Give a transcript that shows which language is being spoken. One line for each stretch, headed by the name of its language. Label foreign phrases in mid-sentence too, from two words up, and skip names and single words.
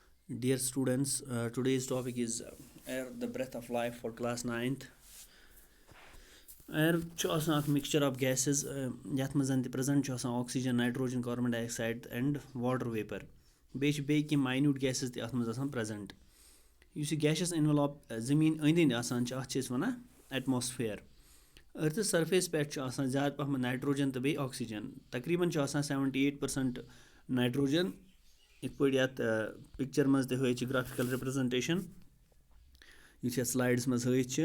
English: Dear students, today's topic is air, the breath of life for class 9th.
Kashmiri: Air چھُ آسان اکھ
English: mixture of gases
Kashmiri: یَتھ منٛز تہِ present چھُ آسان
English: oxygen, nitrogen, carbon dioxide and water vapor.
Kashmiri: بیٚیہِ چھِ بیٚیہِ کینٛہہ
English: minute gases
Kashmiri: تہِ اَتھ منٛز آسان present. یُس یہِ
English: gaseous envelope
Kashmiri: زٔمیٖن أنٛدۍ أنٛدۍ آسان چھِ اَتھ چھِ أسۍ وَنان atmosphere.
English: earth's surface
Kashmiri: پٮ۪ٹھ چھُ آسان زیادٕ پَہمَتھ نایٹروجن تہٕ بیٚیہِ آکسیجن. تقریٖباً چھُ آسان 78% نایٹروجن یِتھ پٲٹھۍ یَتھ پِکچر منٛز تہِ ہٲیِتھ چھِ
English: graphical representation
Kashmiri: یُس یَتھ سلایڈس منٛز ہٲیِتھ چھِ.